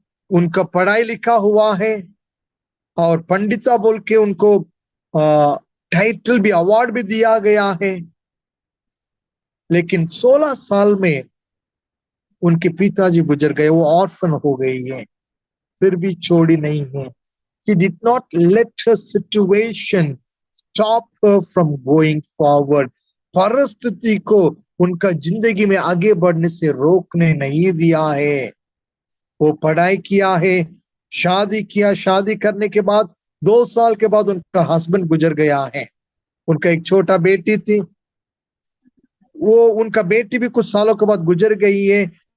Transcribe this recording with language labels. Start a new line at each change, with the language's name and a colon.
Hindi: उनका पढ़ाई लिखा हुआ है और पंडिता बोल के उनको टाइटल भी, अवार्ड भी दिया गया है। लेकिन 16 साल में उनके पिताजी गुजर गए, वो ऑर्फन हो गई है। फिर भी छोड़ी नहीं है।
English: He did not let her situation stop her from going forward.
Hindi: परिस्थिति को उनका जिंदगी में आगे बढ़ने से रोकने नहीं दिया है। वो पढ़ाई किया है, शादी किया, शादी करने के बाद 2 साल के बाद उनका हस्बैंड गुजर गया है। उनका एक छोटा बेटी थी, वो उनका बेटी भी कुछ सालों के बाद गुजर गई है।